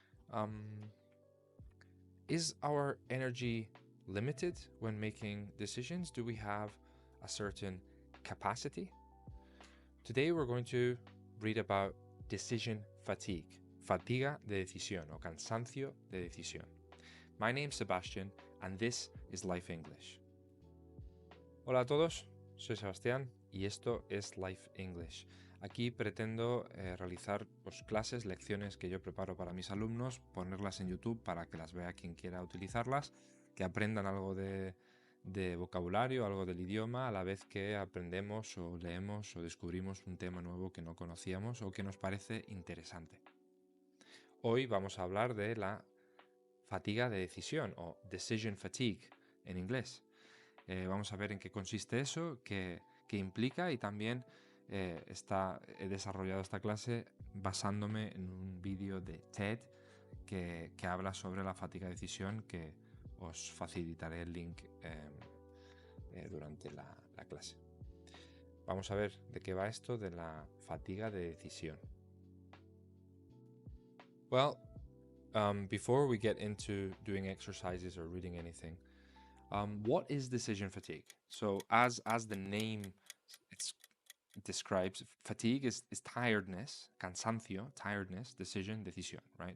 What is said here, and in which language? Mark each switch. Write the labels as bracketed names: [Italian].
[English] Um, is our energy limited when making decisions? Do we have a certain capacity? Today we're going to read about decision fatigue, [Spanish] fatiga de decisión o cansancio de decisión. [English] My name's Sebastian and this is Life English. [Spanish] Hola a todos, soy Sebastián y esto es Life English. Aquí pretendo realizar clases, lecciones que yo preparo para mis alumnos, ponerlas en YouTube para que las vea quien quiera utilizarlas, que aprendan algo de vocabulario, algo del idioma, a la vez que aprendemos o leemos o descubrimos un tema nuevo que no conocíamos o que nos parece interesante. Hoy vamos a hablar de la fatiga de decisión o decision fatigue en inglés. Vamos a ver en qué consiste eso, qué implica, y también he desarrollado esta clase basándome en un vídeo de TED que habla sobre la fatiga de decisión, que os facilitaré el link durante la clase. Vamos a ver de qué va esto de la fatiga de decisión. [English] Well, before we get into doing exercises or reading anything, what is decision fatigue? So as the name describes, fatigue is tiredness, cansancio, tiredness, decision, decisión, right?